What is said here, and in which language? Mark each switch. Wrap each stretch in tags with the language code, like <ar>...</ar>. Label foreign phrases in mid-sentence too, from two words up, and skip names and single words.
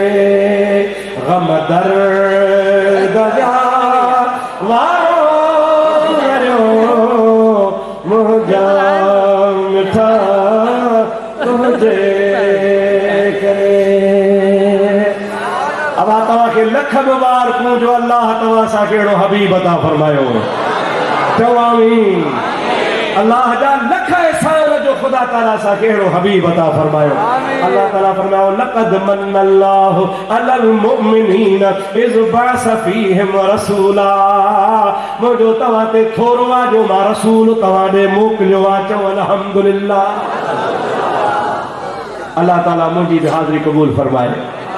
<sd>गम दर्द जा वारो करियो मुंहिंजा मिठा तुझे करे। अब तव्हांखे लख मुबारकूं जो अल्लाह तव्हां सां कहिड़ो हबीब अता फरमायो। चवामी अल्लाह जा लख एहसान जो खुदा ताला सां कहिड़ो हबीब अता फरमायो। अल्लाह ताला फरमायो</sd> <ar>لقد منّ الله على المؤمنين إذ بعث فيهم رسولا.</ar> <sd>मुंहिंजो तव्हां ते थोरो आहे जो मां रसूल तव्हां ॾे मोकिलियो आहे। चओ अल्हम्दुलिल्लाह। अल्लाह ताला मुंहिंजी बि हाज़िरी क़बूल फरमाए।</sd>